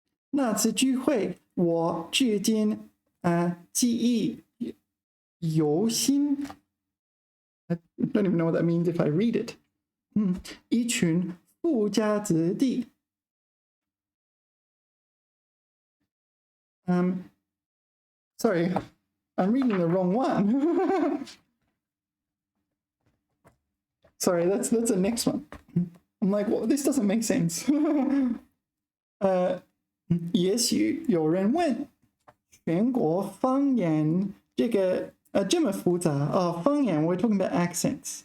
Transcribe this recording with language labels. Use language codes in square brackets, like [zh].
[zh] 那次聚会我至今记忆犹新. [en] I don't even know what that means if I read it. 一群富家子弟. Sorry, I'm reading the wrong one. Sorry, that's the next one. I'm like, well, this doesn't make sense. [zh] 也许有人问，全国方言这个这么复杂哦，方言 [en] we're talking about accents.